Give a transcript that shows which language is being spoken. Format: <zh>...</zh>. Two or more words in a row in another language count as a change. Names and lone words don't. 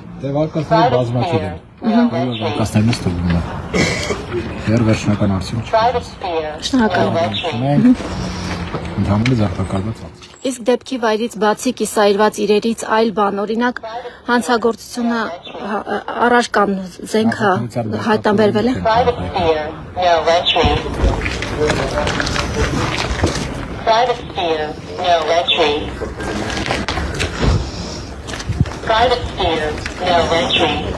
<hy>Դե վարկածները բազմաթիվ են։ Վարկածներն ստուգում են։ Դեռ վերջնական արդյունք</hy> <en>Private sphere,</en> <hy>Շնորհակալ եմ։ ընդհանուր ձերբակալված անձ։ Իսկ դեպքի վայրից բացի կիսայրված իրերից այլ բան, օրինակ հանցագործությունը առարկան զենքը հայտնաբերվել է։</hy> <en>private sphere, no entry. Private sphere, no entry. Private sphere, no entry.</en>